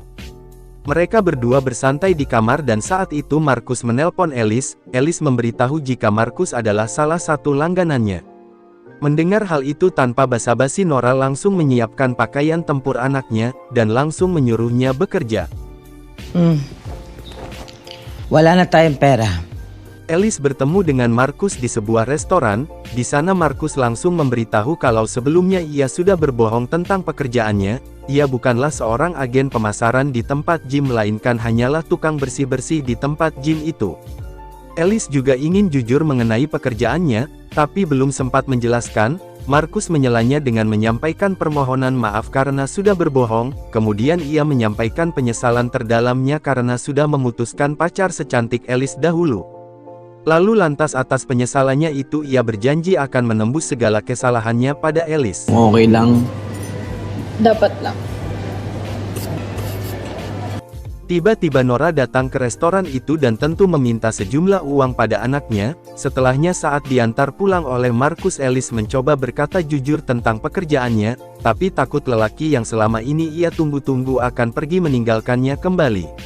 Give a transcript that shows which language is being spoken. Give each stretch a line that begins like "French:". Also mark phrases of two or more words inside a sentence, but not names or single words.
Indonesian: Mereka berdua bersantai di kamar dan saat itu Marcus menelpon Alice. Alice memberitahu jika Marcus adalah salah satu langganannya. Mendengar hal itu tanpa basa-basi Nora langsung menyiapkan pakaian tempur anaknya, dan langsung menyuruhnya bekerja.
Filipino: Wala na tayong pera.
Indonesian: Alice bertemu dengan Markus di sebuah restoran. Di sana Markus langsung memberitahu kalau sebelumnya ia sudah berbohong tentang pekerjaannya. Ia bukanlah seorang agen pemasaran di tempat gym melainkan hanyalah tukang bersih-bersih di tempat gym itu. Alice juga ingin jujur mengenai pekerjaannya, tapi belum sempat menjelaskan. Markus menyelanya dengan menyampaikan permohonan maaf karena sudah berbohong. Kemudian ia menyampaikan penyesalan terdalamnya karena sudah memutuskan pacar secantik Alice dahulu. Lalu lantas atas penyesalannya itu ia berjanji akan menembus segala kesalahannya pada Alice.
Filipino: Okay lang. Dapat lang.
Indonesian: Tiba-tiba Nora datang ke restoran itu dan tentu meminta sejumlah uang pada anaknya. Setelahnya saat diantar pulang oleh Markus, Alice mencoba berkata jujur tentang pekerjaannya, tapi takut lelaki yang selama ini ia tunggu-tunggu akan pergi meninggalkannya kembali.